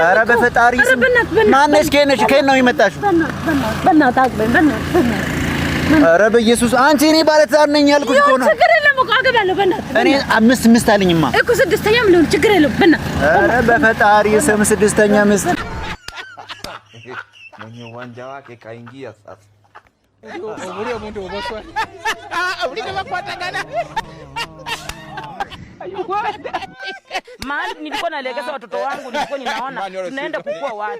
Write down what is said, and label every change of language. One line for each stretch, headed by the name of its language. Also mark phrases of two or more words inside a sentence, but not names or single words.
Amharic: ኧረ በፈጣሪ ማነሽ? ከነሽ ከነ ነው የመጣሽው? በእናትህ አግበኝ። በእናትህ ኧረ በኢየሱስ አንቺ እኔ ባለትዳር ነኝ ያልኩሽ እኮ ነው። ችግር የለም እኮ አገባለሁ። በእናትህ እኔ 5 ምስት አለኝማ እኮ 6ኛም ለሆነ ችግር የለም። በእናትህ ኧረ በፈጣሪ ስም 6ኛ ምስት
Swahili: mwenye uwanja wake kaingia sasa. Mahali nilikuwa naelekeza watoto wangu nilikuwa ninaona tunaenda kukua watu.